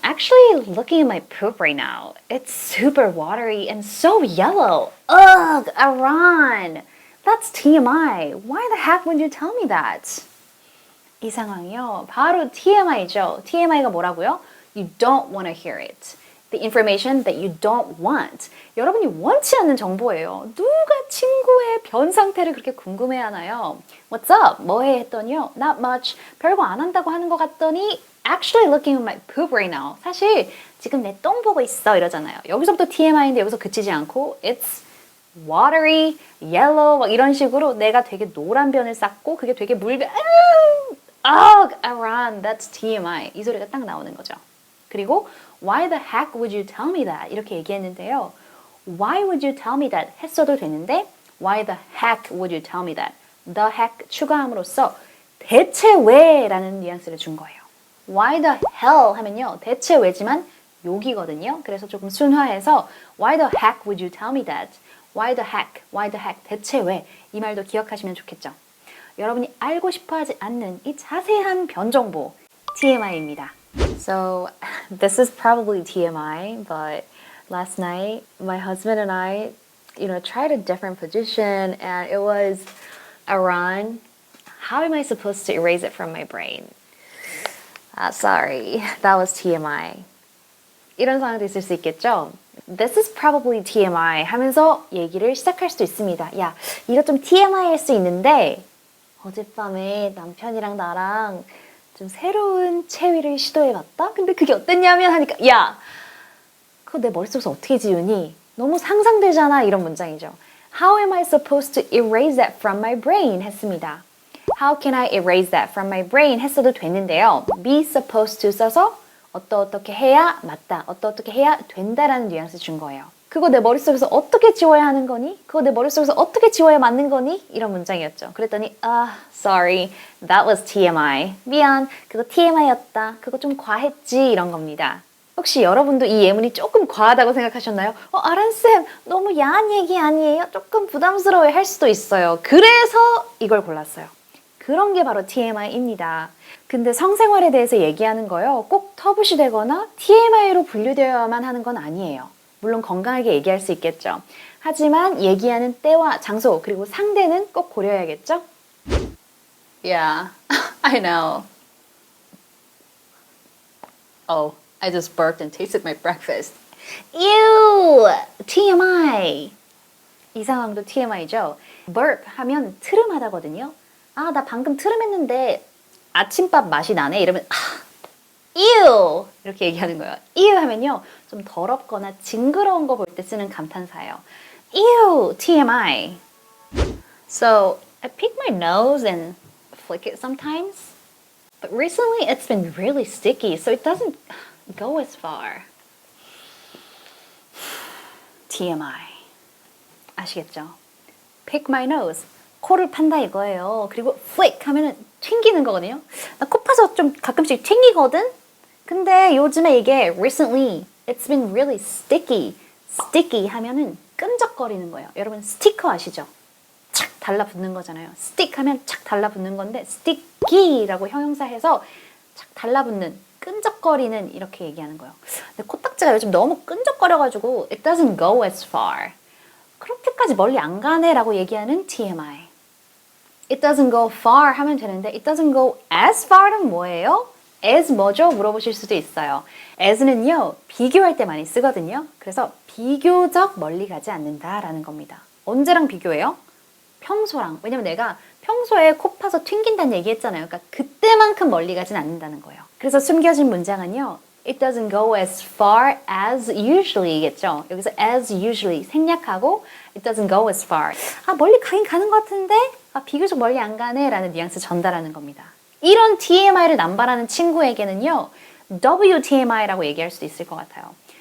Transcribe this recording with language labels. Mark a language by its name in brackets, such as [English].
[English] Actually, looking at my poop right now. It's super watery and so yellow. Ugh, Aran. That's TMI. Why the heck would you tell me that? [Korean] 이 상황이요. 바로 TMI죠. TMI가 뭐라고요? [English] You don't want to hear it. The information that you don't want. [Korean] 여러분이 원치 않는 정보예요. 누가 친구의 변 상태를 그렇게 궁금해하나요? [English] What's up? [Korean] 뭐해? 했더니요. [English] Not much. [Korean] 별거 안 한다고 하는 것 같더니 [English] Actually looking at my poop right now. [Korean] 사실 지금 내 똥 보고 있어 이러잖아요. 여기서부터 TMI인데 여기서 그치지 않고 [English] It's watery, yellow [Korean] 막 이런 식으로 내가 되게 노란 변을 쌌고 그게 되게 물변 [English] Aran, that's TMI [Korean] 이 소리가 딱 나오는 거죠. 그리고 [English] Why the heck would you tell me that? [Korean] 이렇게 얘기했는데요. [English] Why would you tell me that? [Korean] 했어도 되는데 [English] Why the heck would you tell me that? The heck [Korean] 추가함으로써 대체 왜? 라는 뉘앙스를 준 거예요. [English] Why the hell [Korean] 하면요. 대체 왜지만 욕이거든요. 그래서 조금 순화해서 [English] Why the heck would you tell me that? Why the heck? Why the heck? [Korean] 대체 왜? 이 말도 기억하시면 좋겠죠. 여러분이 알고 싶어하지 않는 이 자세한 변정보 TMI입니다. [English] So this is probably TMI, but last night my husband and I, tried a different position, and it was Iran. How am I supposed to erase it from my brain? Sorry, that was TMI. [Korean] 이런 상황도 있을 수 있겠죠? [English] This is probably TMI [Korean] 하면서 얘기를 시작할 수도 있습니다. 야, 이거 좀 TMI일 수 있는데 어젯밤에 남편이랑 나랑 좀 새로운 체위를 시도해봤다? 근데 그게 어땠냐면 하니까 야! 그거 내 머릿속에서 어떻게 지우니? 너무 상상되잖아 이런 문장이죠. [English] How am I supposed to erase that from my brain? [Korean] 했습니다. [English] How can I erase that from my brain? [Korean] 했어도 됐는데요. be supposed to 써서 어떻게 해야 맞다, 어떻게 해야 된다라는 뉘앙스 준 거예요. 그거 내 머릿속에서 어떻게 지워야 하는 거니? 그거 내 머릿속에서 어떻게 지워야 맞는 거니? 이런 문장이었죠. 그랬더니 [English] sorry, that was TMI. [Korean] 미안, 그거 TMI였다. 그거 좀 과했지 이런 겁니다. 혹시 여러분도 이 예문이 조금 과하다고 생각하셨나요? 아란쌤, 너무 야한 얘기 아니에요? 조금 부담스러워 할 수도 있어요. 그래서 이걸 골랐어요. 그런 게 바로 TMI입니다. 근데 성생활에 대해서 얘기하는 거요. 꼭 터부시 되거나 TMI로 분류되어야만 하는 건 아니에요. 물론 건강하게 얘기할 수 있겠죠. 하지만 얘기하는 때와 장소 그리고 상대는 꼭 고려해야겠죠? [English] Yeah, I know. Oh, I just burped and tasted my breakfast. [Korean] Ew! TMI! 이 상황도 TMI죠. burp 하면 트름하다거든요. 나 방금 트름했는데 아침밥 맛이 나네 이러면 ew 이렇게 얘기하는 거예요. ew 하면요 좀 더럽거나 징그러운 거 볼 때 쓰는 감탄사예요. [English] ew TMI. So I pick my nose and flick it sometimes, but recently it's been really sticky, so it doesn't go as far. TMI. [Korean] 아시겠죠? [English] Pick my nose. [Korean] 코를 판다 이거예요. 그리고 flick 하면은 튕기는 거거든요. 나 코 파서 좀 가끔씩 튕기거든? 근데 요즘에 이게 [English] recently it's been really sticky. [Korean] sticky 하면은 끈적거리는 거예요. 여러분 스티커 아시죠? 착 달라붙는 거잖아요. stick 하면 착 달라붙는 건데 sticky라고 형용사해서 착 달라붙는 끈적거리는 이렇게 얘기하는 거예요. 근데 코딱지가 요즘 너무 끈적거려가지고 [English] it doesn't go as far. [Korean] 그렇게까지 멀리 안 가네 라고 얘기하는 TMI. [English] It doesn't go far [Korean] 하면 되는데 [English] it doesn't go as far는 [Korean] 뭐예요? as 뭐죠? 물어보실 수도 있어요. as는요 비교할 때 많이 쓰거든요. 그래서 비교적 멀리 가지 않는다라는 겁니다. 언제랑 비교해요? 평소랑. 왜냐면 내가 평소에 코 파서 튕긴다는 얘기 했잖아요. 그러니까 그때만큼 멀리 가진 않는다는 거예요. 그래서 숨겨진 문장은요. [English] It doesn't go as far as usually겠죠. [Korean] 여기서 [English] as usually [Korean] 생략하고 [English] it doesn't go as far. [Korean] 멀리 가긴 가는 것 같은데 비교적 멀리 안 가네 라는 뉘앙스 전달하는 겁니다. 이런 TMI를 남발하는 친구에게는요. WTMI라고 얘기할 수도 있을 것 같아요.